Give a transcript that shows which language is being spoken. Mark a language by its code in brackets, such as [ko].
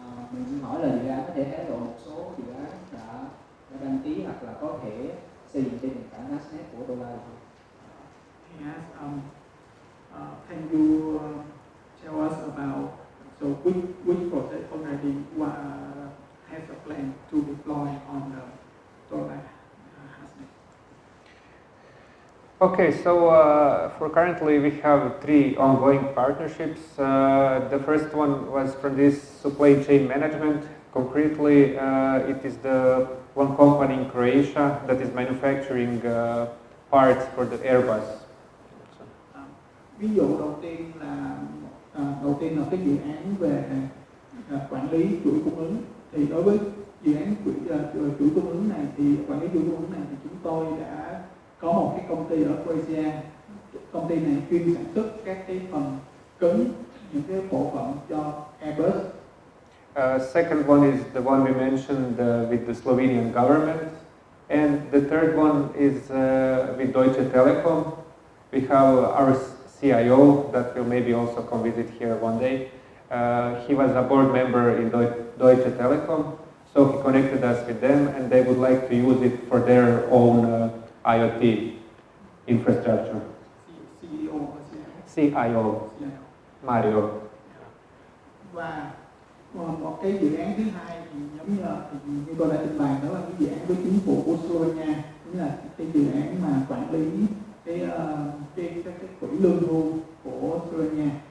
[vi] Mình xin hỏi là dự án có thể hé lộ một số dự án đã đăng ký hoặc là có thể xây dựng trên nền tảng Hashnet của Tolar không? [en] Yes, can you tell us about which project already has a plan to deploy on the Tolar Hashnet? Okay, so for currently we have 3 ongoing partnerships. The first one was from this supply chain management. Concretely, it is the one company in Croatia that is manufacturing parts for the Airbus. [vi] Ví dụ đầu tiên là cái dự án về quản lý chuỗi cung ứng. Thì đối với dự án chuỗi cung ứng này thì quản lý chuỗi cung ứng này thì chúng tôi đã có một cái công ty ở Croatia công ty này chuyên sản xuất các cái phần cứng, những cái bộ phận cho Airbus. [en] Second one is the one we mentioned with the Slovenian government. And the third one is with Deutsche Telekom. We have our CIO that will maybe also come visit here one day. He was a board member in Deutsche Telekom, so he connected us with them, and they would like to use it for their own IoT infrastructure. CEO. CIO, Mario. [vi] Và một cái dự án thứ hai thì giống như tôi đã trình bày, đó là cái dự án với chính phủ của Slovenia, cũng là cái dự án mà quản lý cái quỹ lương hưu của Slovenia.